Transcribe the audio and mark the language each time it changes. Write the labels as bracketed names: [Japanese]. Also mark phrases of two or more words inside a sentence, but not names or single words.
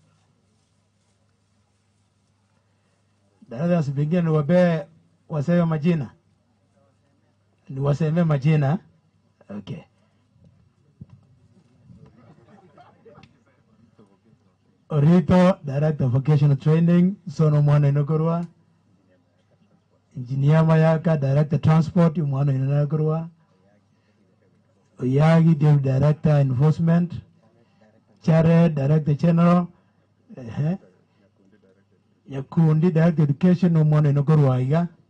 [Swahili] Directors vingine wabe waseme majina. Ni waseme majina. Okay. Orito, [English] Director of Vocational Training, Sono Mwana Inokorwa. Engineer Mayaka, Director Transport, Mwana Inokorwa. Oyagi, Director Enforcement. Chare, Director General. Yakundi, Director Education, Mwana Inokorwa Iga.